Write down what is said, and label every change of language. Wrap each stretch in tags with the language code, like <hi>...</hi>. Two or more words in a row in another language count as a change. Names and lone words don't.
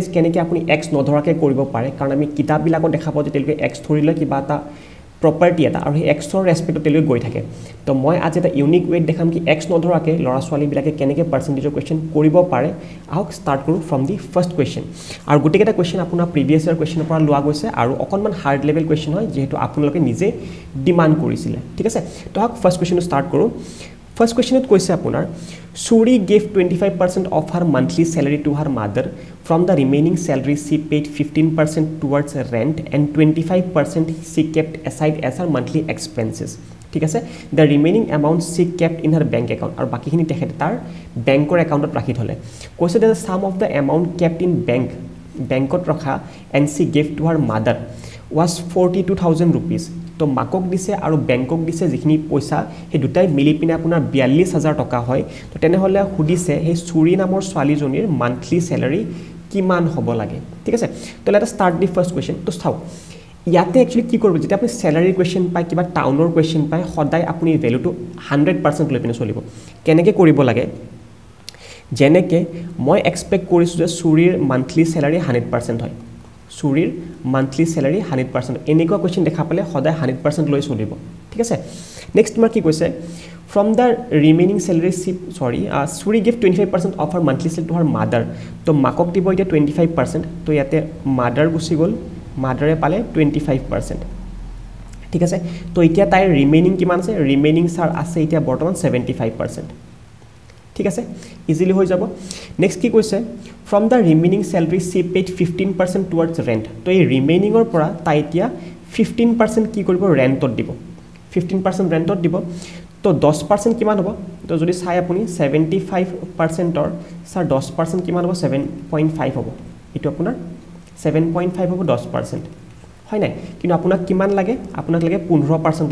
<as>কেনেকৈ আপুনি এক্স নধৰাকে কৰিব পাৰে কাৰণ আমি কিতাপবিলাকত দেখা পাওঁ যে তেওঁলোকে এক্স ধৰিলে কিবা এটা প্ৰপাৰ্টি এটা আৰু সেই এক্সৰ ৰেসপেক্টত তেওঁলোকে গৈ থাকে তো মই আজি এটা</as> <en>unique way</en> <as>দেখাম কি এক্স নধৰাকে ল'ৰা ছোৱালীবিলাকে কেনেকৈ</as> <en>percentage question</en> <as>কৰিব পাৰে আহক ষ্টাৰ্ট কৰো</as> <en>from the first question</en> <as>আৰু গোটেইকেইটা কোৱেশ্চন আপোনাৰ</as> <en>previous year question</en> <as>পৰা লোৱা গৈছে আৰু অকনমান</as> <en>hard level question</en> <as>হয় যেহেতু আপোনালোকে নিজে ডিমান্ড কৰিছিলে ঠিক আছে তো আহক</as> <en>first question start</en> <as>কৰো</as> <en>First question it</en> <as>কৈছে আপোনাৰ</as> <en>Suri gave 25% of her monthly salary to her mother from the remaining salary she paid 15% towards rent and 25% she kept aside as her monthly expenses</en> <as>ঠিক আছে</as> <en>the remaining amount she kept in her bank account</en> <as>আৰু বাকিখিনি তেখেতে তাৰ</as> <en>bank account</en> <as>ৰাখি থলে কৈছে</as> <en>that the sum of the amount kept in</en> <as>bankত ৰখা</as> <en>and she gave to her mother was 42000 rupees</en> <as>তো মাকক দিছে আৰু বেংকক দিছে যিখিনি পইচা হে দুটাই মিলি পিনে আপোনাৰ 42000 টকা হয় তো তেনেহলে হুদিছে হে সুৰি নামৰ ছোৱালীজনীৰ</as> <en>monthly salary</en> <as>কিমান হ'ব লাগে ঠিক আছে তো</as> <en>let us start the first question</en> <as>তো চাও ইয়াতে একচুয়ালি কি কৰিব যেতিয়া আপুনি</as> <en>salary question</en> <as>পায় কিবা</as> <en>town question</en> <as>পায় সদায় আপুনি ভ্যালুটো 100% লৈ পিনে চলিব কেনেকৈ কৰিব লাগে যেনেকৈ মই এক্সপেক্ট কৰিছো যে সুৰিৰ</as> <en>monthly salary</en> <as>100% হয় সুৰিৰ</as> <en>monthly salary</en> <as>100% এনেকুৱা কোৱেশ্চন দেখা পালে সদায় 100% লৈ চলিব ঠিক আছে নেক্সট তোমাৰ কি</as> <en>কৈছে from the remaining salary Suri gave 25% of her monthly salary to her mother</en> <as>তো মাকক দিব এটা</as> <en>25%</en> <as>তো ইয়াতে মাদাৰ গুছি গল মাদাৰে পালে 25% ঠিক আছে তো এতিয়া তাই ৰিমেইনিং কিমান আছে ৰিমেইনিং সাৰ আছে এতিয়া বৰ্তমান 75% ঠিক আছে ইজিলি হৈ যাব নেক্সট কি কৈছে</as> <en>from the remaining salary she paid 15% towards rent</en> <as>তো এই ৰিমেইনিংৰ পৰা তাই এতিয়া 15% কি কৰিব ৰেন্টত দিব 15% ৰেন্টত দিব তো 10% কিমান হ'ব তো যদি চাই আপুনি 75% ৰ স্যাৰ 10% কিমান হ'ব 7.5 হ'ব এটো আপোনাৰ 7.5 হ'ব 10% হয় নাই কিন্তু আপোনাক কিমান লাগে আপোনাক লাগে 15%</as>